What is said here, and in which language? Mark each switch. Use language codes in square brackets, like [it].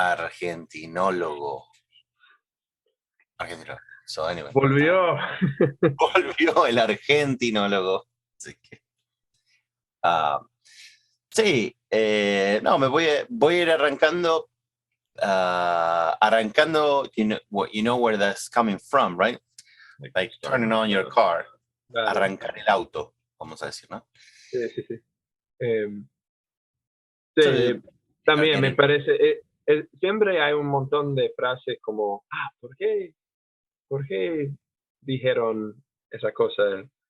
[es] Argentinólogo. Argentinólogo. [en] So, anyway, [es] volvió. volvió el argentinólogo. Así que, ah, sí, no, voy a ir arrancando. [en] Arrancando, you know where that's coming from, right? Like turning on your car. [es] Claro, Arrancar el auto, vamos a decir, ¿no? sí, sí, sí. Em, [en] So, [es] sí, [en] you're [es] también me [en] getting. [es] parece, siempre hay un montón de frases como, por qué dijeron esa cosa?